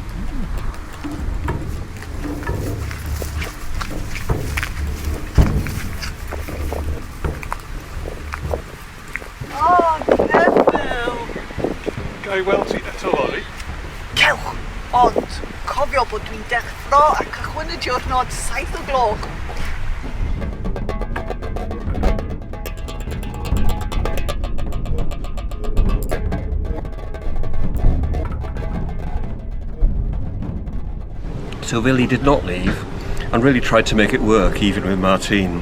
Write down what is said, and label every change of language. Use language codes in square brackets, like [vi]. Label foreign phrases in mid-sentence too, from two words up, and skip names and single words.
[cy] Neffel! Ga i weld ti eto, Lori? Cewch, ond cofio bod dwi'n deffro a cychwyn y diwrnod 7 o gloch. [en] So Willie did not leave and really tried to make it work even with Martine.